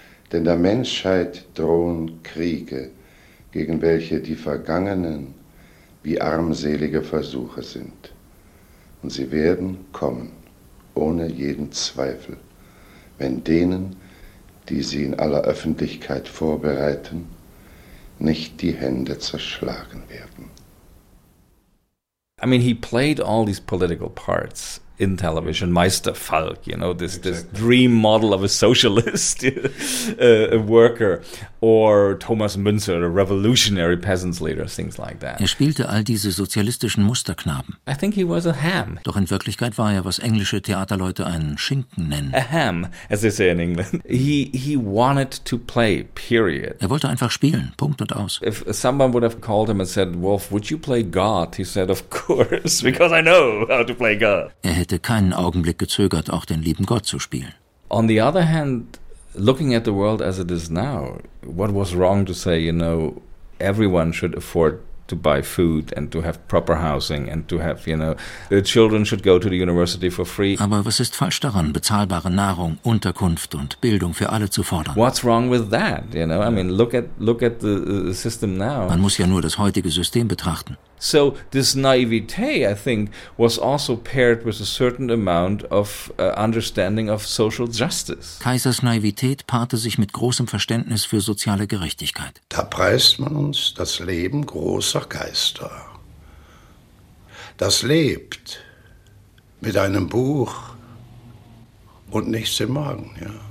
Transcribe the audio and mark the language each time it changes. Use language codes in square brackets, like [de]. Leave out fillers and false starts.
[de] Denn der Menschheit drohen Kriege, gegen welche die Vergangenen wie armselige Versuche sind. Und sie werden kommen, ohne jeden Zweifel, wenn denen, die sie in aller Öffentlichkeit vorbereiten, nicht die Hände zerschlagen werden. [en] I mean, he played all these political parts in television. Meister Falk, you know, this, exactly. This dream model of a socialist a worker, or Thomas Münzer, a revolutionary peasants leader, things like that. [de] Er spielte all diese sozialistischen Musterknaben. [en] I think he was a ham. [de] Doch in Wirklichkeit war er, was englische Theaterleute einen Schinken nennen. [en] A ham, as they say in England. He wanted to play, period. [de] Er wollte einfach spielen, Punkt und aus. [en] If someone would have called him and said, Wolf, would you play God? He said, of course, because I know how to play God. [de] Er hätte keinen Augenblick gezögert, auch den lieben Gott zu spielen. [en] On the other hand, looking at the world as it is now, what was wrong to say, you know, everyone should afford to buy food and to have proper housing and to have, you know, the children should go to the university for free. [de] Aber was ist falsch daran, bezahlbare Nahrung, Unterkunft und Bildung für alle zu fordern? [en] What's wrong with that, you know? I mean, look at the system now. [de] Man muss ja nur das heutige System betrachten. [en] So this naivete, I think, was also paired with a certain amount of understanding of social justice. [de] Kaisers Naivität paarte sich mit großem Verständnis für soziale Gerechtigkeit. Da preist man uns das Leben großer Geister. Das lebt mit einem Buch und nichts im Magen, ja.